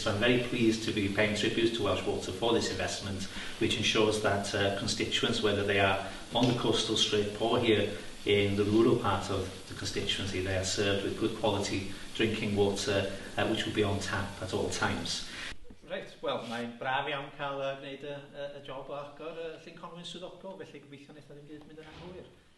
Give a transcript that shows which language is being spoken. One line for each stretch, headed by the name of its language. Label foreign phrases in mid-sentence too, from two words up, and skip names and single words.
English: I'm very pleased to be paying tribute to Welsh Water for this investment, which ensures that constituents, whether they are on the coastal strip or here in the rural part of the constituency, they are served with good quality drinking water, which will be on tap at all times. Right,
Welsh: wel, mae'n braf iawn cael gwneud y job o agor Llyn Conwy'n swyddogol, felly gobeithio wnaeth ddim byd mynd yn anghywir.